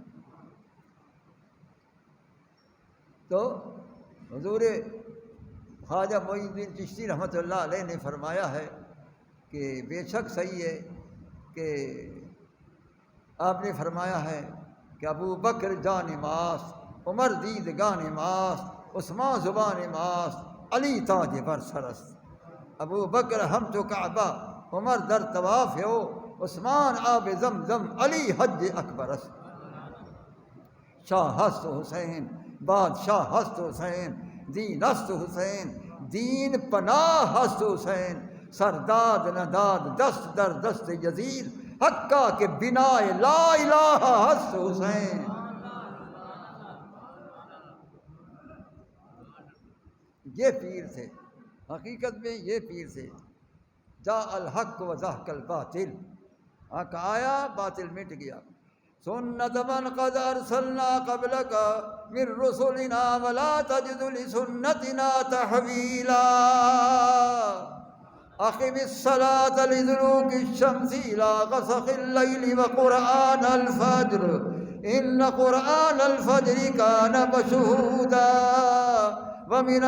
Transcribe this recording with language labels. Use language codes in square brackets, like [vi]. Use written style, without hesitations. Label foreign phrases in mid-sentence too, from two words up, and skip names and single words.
[ur] تو حضور خواجہ معین الدین چشتی رحمۃ اللہ علیہ نے فرمایا ہے کہ بے شک صحیح ہے کہ آپ نے فرمایا ہے کہ [fa] ابو بکر جان ماست، عمر دید گان ماست، عثمان زبان ماست، علی تاج بر سرست، ابو بکر ہم تو کعبہ، عمر در طواف ہو، عثمان آب زمزم، علی حج اکبر است۔ شاہ ہست حسین بادشاہ ہست حسین، دین است حسین دین پناہ ہست حسین، سرداد نداد دست در دست یزید، حقا کے بنا لا الہ ہست حسین۔ [ur] یہ پیر تھے، حقیقت میں یہ پیر تھے۔ [ar] جا الحق و زحق الباطل، [ur] حق آیا باطل مٹ گیا۔ [ar] سنت من قد ارسلنا قبلک من رسلنا ولا تجد لسنتنا تحویلا، اقم الصلاة لدلوک الشمس الى غسق اللیل وقرآن الفجر ان قرآن الفجر کان مشہودا ومن